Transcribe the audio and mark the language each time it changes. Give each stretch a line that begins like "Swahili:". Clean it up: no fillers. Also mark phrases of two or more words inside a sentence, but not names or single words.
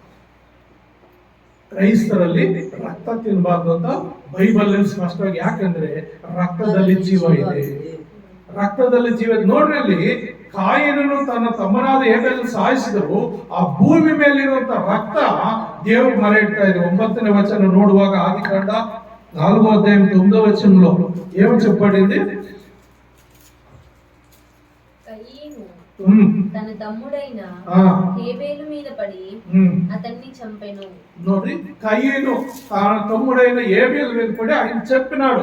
Kannada: ಕ್ರೈಸ್ತರಲ್ಲಿ ರಕ್ತ ತಿನ್ನಬಾರ್ದು ಅಂತ ಬೈಬಲ್ ಸ್ಪಷ್ಟವಾಗಿ. ಯಾಕಂದ್ರೆ ರಕ್ತದಲ್ಲಿ ಜೀವ ಇದೆ, ರಕ್ತದಲ್ಲಿ ಜೀವ. ನೋಡ್ರಿ, ಅಲ್ಲಿ ಕಾಯಿನನು ತನ್ನ ತಮ್ಮನಾದ ಹೇಬೆಲನ್ನು ಸಾಯಿಸಿದರು, ಆ ಭೂಮಿ ಮೇಲಿರುವಂತ ರಕ್ತ ದೇವರು ಮರೆ ಇಡ್ತಾ ಇದೆ.
Telugu: 9ನೇ వచనం ನೋಡುವಾಗ ఆదికాండ 4వ అధ్యాయం 9వ వచనంలో ఏమని చెప్పబడింది? తన తమ్ముడైన హేబేలు మీద పడి అతన్ని చంపెను. నోడి, కయీను తన తమ్ముడైన హేబేలు మీద పడి ఆయన చంపినాడు.